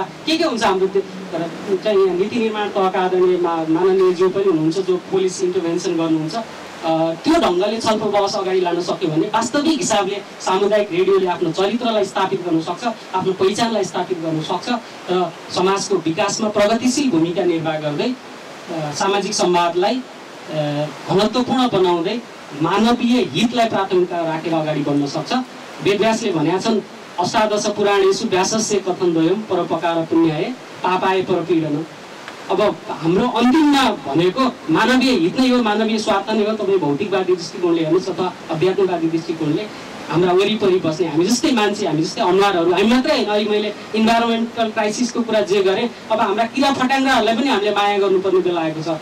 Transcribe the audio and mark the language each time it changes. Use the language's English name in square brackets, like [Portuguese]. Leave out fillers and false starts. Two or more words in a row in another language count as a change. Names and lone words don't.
[Nepali] के हुन्छ हाम्रो चाहिँ यहाँ नीति निर्माण तहका आदरणीय माननीय जो पनि हुनुहुन्छ, जो [English] policy intervention [Nepali] गर्नुहुन्छ, त्यो ढङ्गले छलफल बहस अगाडि लान सक्यो भने वास्तविक हिसाबले सामुदायिक रेडियोले आफ्नो चरित्रलाई स्थापित गर्न सक्छ, आफ्नो पहिचानलाई स्थापित गर्न सक्छ र समाजको विकासमा प्रगतिशील भूमिका निर्वाह गर्दै सामाजिक संवादलाई घनत्वपूर्ण बनाउँदै मानवीय हितलाई प्राथमिकता राखेर अगाडि बढ्न सक्छ। वेदव्यासले भनेका छन्, [Sanskrit] अष्टादश पुराणेषु व्यासस्य कथनद्वयम् परोपकार पुण्याय पापाय परपीडनम्। [Nepali] अब हाम्रो अन्तिममा भनेको मानवीय हित नै हो, मानवीय स्वार्थ नै हो। तपाईँ भौतिकवादी दृष्टिकोणले हेर्नुहोस् अथवा अध्यात्मवादी दृष्टिकोणले हाम्रा वरिपरि बस्ने हामी जस्तै मान्छे, हामी जस्तै अनुहारहरू, हामी मात्रै होइन। अहिले मैले [English] environmental crisisको [Nepali] कुरा जे गरेँ, अब हाम्रा किरा फट्याङ्ग्राहरूलाई पनि हामीले माया गर्नुपर्ने बेला आएको छ।